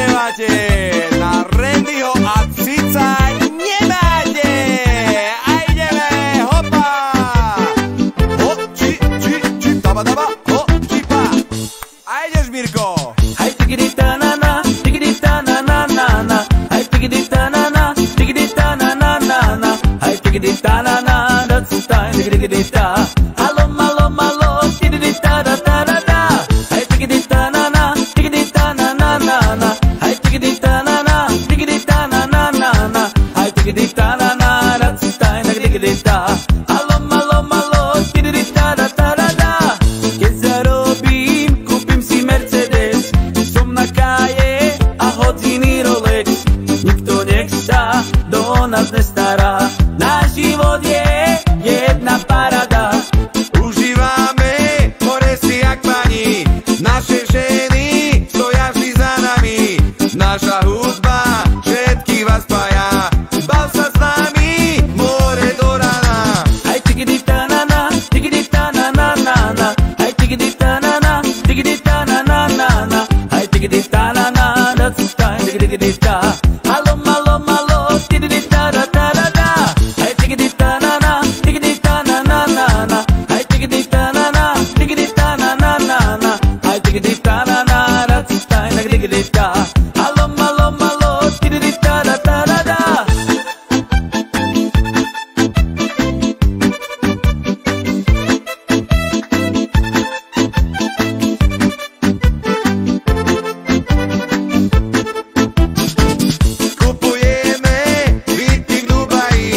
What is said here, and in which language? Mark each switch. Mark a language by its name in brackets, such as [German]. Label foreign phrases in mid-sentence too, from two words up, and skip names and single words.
[Slovak] máte, na Randyho a Cica nemáte. A ideme, hopa. Ho, či, taba, ho, čipa. A ideš, Mirko. Aj tigidi ta-na-na, tigidi ta-na-na-na-na. Aj tigidi ta-na-na, tigidi ta-na-na-na-na. Aj tigidi ta-na-na, [English] that's time, tigidi ta. Malo, malo, malo, tigidi ta-da-ta-da-da. Aj tigidi ta-na-na, tigidi ta-na-na-na-na. Aj tigidi ta-na-na, tigidi ta-na-na-na-na. Aj tigidi ta-na-na, that's time, tigidi ta. Malo, malo, malo, tigidi ta-da-ta-da-da. [Slovak] Keď zarobím, kúpim si Mercedes. Som na káje a hodiny Rolex. Nikto nech sa do nás nestará. Náš život je jedna parada. Užívame more si jak pani. Naše ženy stoja vždy za nami. Naša hudba všetkých vás spája. Bav sa s nami, more do rana. Aj tigidi ta-na-na, tigidi ta-na-na-na-na. Aj tigidi ta-na-na, tigidi ta-na-na-na-na. Aj tigidi ta-na-na, [English] that's time, tigidi ta. Malo, malo, malo, tigidi ta-da-ta-da-da. Aj tigidi ta-na-na, tigidi ta-na-na-na-na. Aj tigidi ta-na-na, tigidi ta-na-na-na-na. Aj tigidi ta-na-na, that's time, tigidi ta. Malo, malo, malo, tigidi ta-da-ta-da-da. [Slovak] Kupujeme byty v Dubaji.